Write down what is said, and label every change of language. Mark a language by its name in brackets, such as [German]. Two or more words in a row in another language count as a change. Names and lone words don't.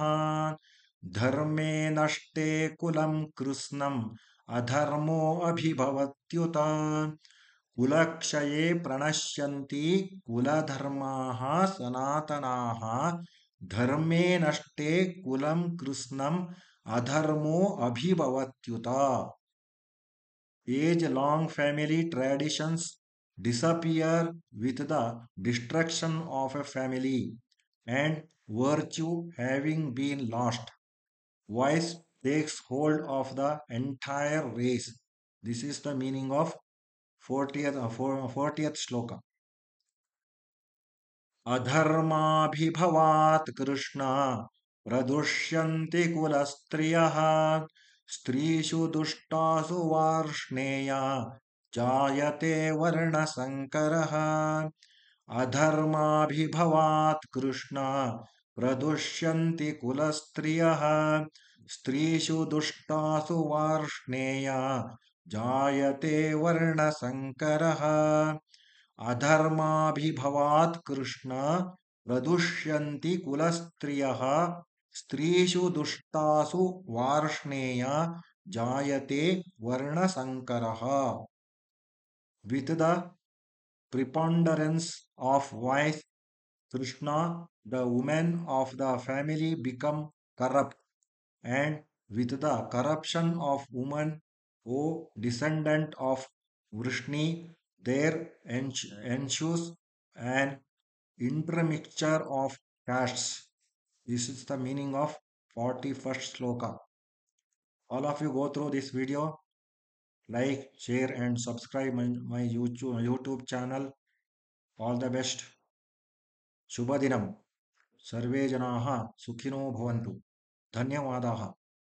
[Sanskrit] ಧರ್ಮೇ ನಷ್ಟೇ ಕುಲಂ ಕೃತ್ಸ್ನಂ ಅಧರ್ಮೋ ಅಭಿಭವತ್ಯುತ. ಕುಲಕ್ಷಯೇ ಪ್ರಣಶ್ಯಂತಿ ಕುಲಧರ್ಮಾಃ ಸನಾತನಾಃ. ಧರ್ಮೇ ನಷ್ಟೇ ಕುಲಂ ಕೃತ್ಸ್ನಂ ಅಧರ್ಮೋ ಅಭಿಭವತ್ಯುತ. [English] Age-long family traditions disappear with the destruction of a family, and virtue having been lost, vice takes hold of the entire race. This is the meaning of 40th ಶ್ಲೋಕ. [Sanskrit] ಅಧರ್ಮಾಭಿಭವಾತ್ ಕೃಷ್ಣ ಪ್ರದುಷ್ಯಂತಿ ಕುಲಸ್ತ್ರಿಯಃ. ಸ್ತ್ರೀಷು ದುಷ್ಟಾಸು ವಾರ್ಷ್ಣೇಯ ಜಾಯತೆ ವರ್ಣಸಂಕರಃ. ಅಧರ್ಮಾಭಿಭವಾತ್ ಕೃಷ್ಣ ಪ್ರದುಷ್ಯಂತಿ ಕುಲಸ್ತ್ರಿಯಃ. ಸ್ತ್ರೀಷು ದುಷ್ಟಾಸು ವಾರ್ಷ್ಣೇಯ ಜಾಯತೆ ವರ್ಣಸಂಕರಃ. ಅಧರ್ಮಾಭಿಭವಾತ್ ಕೃಷ್ಣ ಪ್ರದುಷ್ಯಂತಿ ಕುಲಸ್ತ್ರಿಯಃ. स्त्रीषु दुष्टासु वार्ष्णेय जायते वर्णसंकरः. [English] With the preponderance of vice, Krishna, the women of the family become corrupt, and with the corruption of woman, O descendant of Vrishni, there ensues an intermixture of castes. This is the meaning of 41st sloka. All of you go through this video, like, share, and subscribe my YouTube channel. All the best. [Sanskrit] शुभदिनं. सर्वे जनाः सुखिनो भवन्तु. धन्यवादाः.